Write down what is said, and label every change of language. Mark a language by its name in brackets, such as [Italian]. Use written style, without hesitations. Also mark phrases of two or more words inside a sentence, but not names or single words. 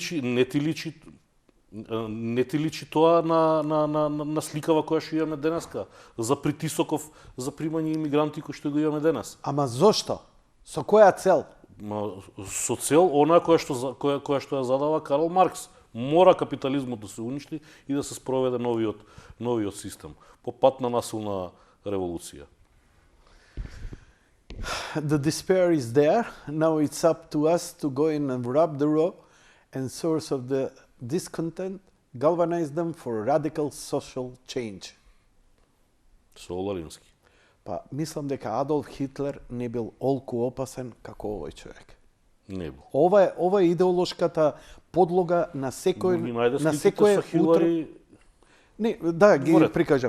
[Macedonian] ти личи тоа на сликава која што имаме денеска, за притисоков за примање имигранти кои што го имаме денес. Ама зошто? Со која цел? Со цел она која што ја задава Карл Маркс. Мора капитализмот да се уништи и да се спроведе новиот систем по пат на насилна револуција. [English] The despair is there. Now it's up to us to go in and rub the raw and source of the discontent, galvanize them for radical social change. [Macedonian] Соул Алински. Па, мислам дека Адолф Хитлер не бил олку опасен како овој човек. Не бил. Ова е идеолошката подлога на секој на секое со Хилари. Не, да, ги Дворед. прикажам.